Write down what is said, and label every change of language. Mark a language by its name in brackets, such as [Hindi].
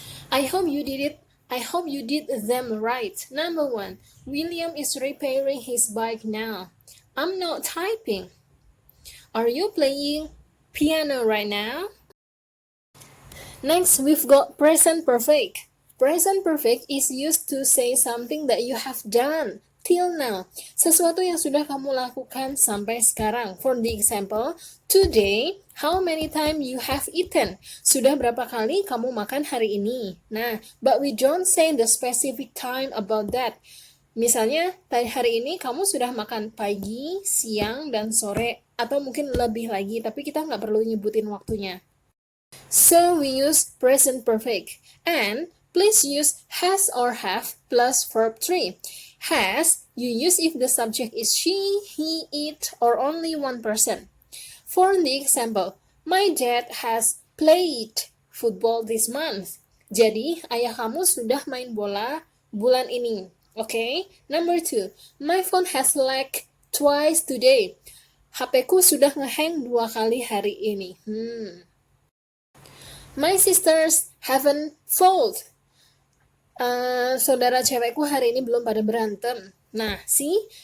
[English] I hope you did it. I hope you did them right. Number 1, William is repairing his bike now. I'm not typing. Are you playing piano right now? Next, we've got present perfect. Present perfect is used to say something that you have done till now. [Indonesian] Sesuatu yang sudah kamu lakukan sampai sekarang. [English] For the example, today, how many times you have eaten? [Indonesian] Sudah berapa kali kamu makan hari ini? [English] Nah, but we don't say the specific time about that. [Indonesian] Misalnya, hari ini kamu sudah makan pagi, siang, dan sore, atau mungkin lebih lagi, tapi kita nggak perlu nyebutin waktunya. [English] So we use present perfect. And please use has or have plus verb 3. Has, you use if the subject is she, he, it, or only one person. For the example, my dad has played football this month. [Indonesian] Jadi, ayah kamu sudah main bola bulan ini. [English] Okay? Number 2, my phone has lagged twice today. [Indonesian] HP-ku sudah ngehang 2 kali hari ini. [English] My sisters haven't fought. [Indonesian] Saudara cewekku hari ini belum pada berantem. Nah, [English] see?